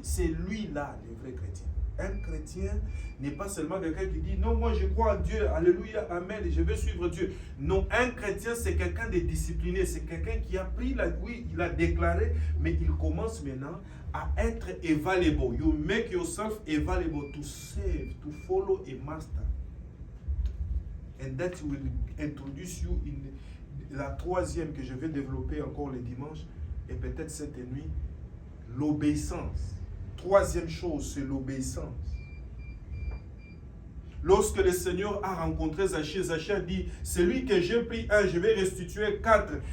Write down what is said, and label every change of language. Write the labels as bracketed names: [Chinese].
[French] C'est lui-là, le vrai chrétien. Un chrétien n'est pas seulement quelqu'un qui dit « Non, moi je crois en Dieu, alléluia, amen, je vais suivre Dieu. » Non, un chrétien, c'est quelqu'un de discipliné. C'est quelqu'un qui a pris oui, il a déclaré, mais il commence maintenant à être available. [English] You make yourself available to serve, to follow a master. And that will introduce you in [French] la troisième que je vais développer encore le dimanche, et peut-être cette nuit, l'obéissance. Troisième chose, c'est l'obéissance. Lorsque le Seigneur a rencontré Zachée, Zachée a dit, celui que j'ai pris un, je vais restituer 4.